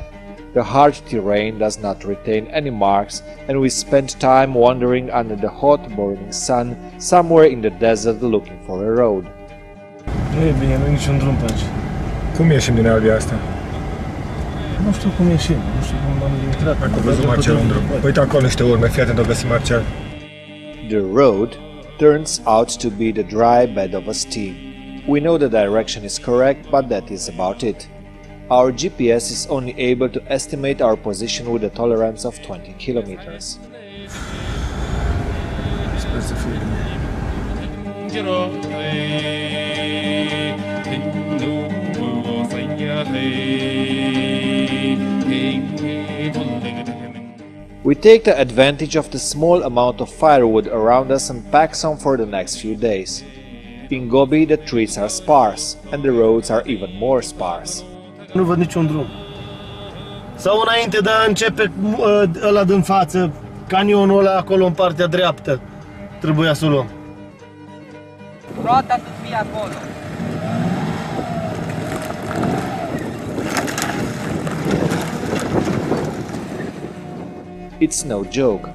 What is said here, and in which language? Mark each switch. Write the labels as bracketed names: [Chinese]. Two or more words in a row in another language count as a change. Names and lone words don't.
[English] The hard terrain does not retain any marks, and we spent time wandering under the hot burning sun somewhere in the desert looking for a road. [Romanian] Nu e bine, nu e niciun drum pe aici. Cum ieșim din albia asta? Nu știu cum ieșim, nu știu cum am intrat. Dacă văzut Marcel un drum. Uite acolo niște urme, fii atent, o găsim Marcel. [English] The road, turns out to be the dry bed of a stream. We know the direction is correct, but that is about it. Our GPS is only able to estimate our position with a tolerance of 20 kilometers. [Romanian] Sper să fie bine. [English] We take the advantage of the small amount of firewood around us and pack some for the next few days. In Gobi, the trees are sparse, and the roads are even more sparse. [Romanian] Nu văd niciun drum. Sau înainte de a începe ăla din față, canionul ăla acolo în partea dreaptă, trebuia să o luăm. Roata să fie acolo. [English] It's no joke.